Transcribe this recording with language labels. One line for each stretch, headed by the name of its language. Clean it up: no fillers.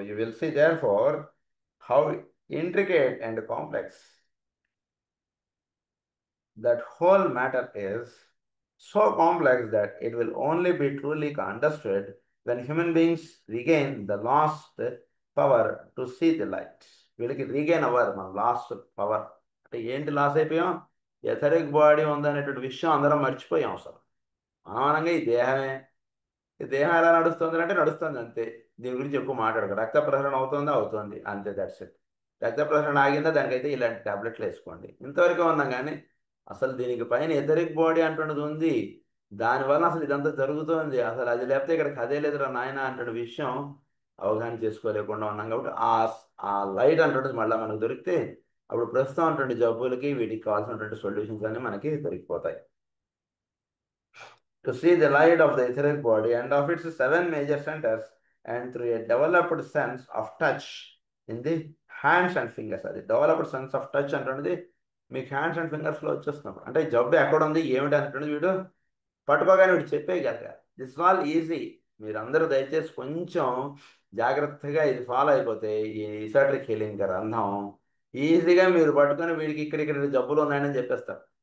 English: You will see therefore how intricate and complex that whole matter is, so complex that it will only be truly understood when human beings regain the lost power to see the light.
Telugu: వీళ్ళకి regain అవ్వాలి మనం last power అంటే ఏంటి loss అయిపోయాం, etheric body ఉందనేటువంటి విషయం అందరం మర్చిపోయాం. అసలు మానవంగా ఈ దేహం ఎలా నడుస్తుంది అంటే నడుస్తుంది అంతే, దీని గురించి ఎక్కువ మాట్లాడక. రక్త ప్రసరణ అవుతుందా అవుతుంది అంతే,
English: That's it.
Telugu: రక్త ప్రసరణ ఆగిందా దానికైతే ఇలాంటి టాబ్లెట్లు వేసుకోండి, ఇంతవరకు ఉన్నాం. కానీ అసలు దీనికి పైన ఎథరిక్ బాడీ అంటున్నది ఉంది, దానివల్ల అసలు ఇదంతా జరుగుతుంది, అసలు అది లేకపోతే ఇక్కడ కదే లేదురా నాయన అంటున్న విషయం అవగాహన చేసుకోలేకుండా ఉన్నాం. కాబట్టి ఆ లైట్ అంటున్నది మళ్ళీ మనకు దొరికితే అప్పుడు ప్రస్తుతం అటువంటి జబ్బులకి వీటికి కావాల్సినటువంటి సొల్యూషన్స్ అన్ని మనకి దొరికిపోతాయి.
English: To see the light of the etheric body and of its 7 major centers, and through a developed sense of touch in the hands and fingers.
Telugu: అది
English: developed sense of touch
Telugu: అంటున్నది మీకు హ్యాండ్స్ అండ్ ఫింగర్స్లో వచ్చేస్తున్నప్పుడు అంటే జబ్బు ఎక్కడ ఉంది ఏమిటి అంటున్నది వీడు పట్టుకోగానే వీడు చెప్పేయగలగా.
English: This all easy.
Telugu: మీరందరూ దయచేసి కొంచెం జాగ్రత్తగా ఇది ఫాలో అయిపోతే ఈ ఇసాట్రిక్ హీలింగ్ గ్రంథం ఈజీగా మీరు పట్టుకొని వీడికి ఇక్కడ జబ్బులు ఉన్నాయని చెప్పేస్తారు.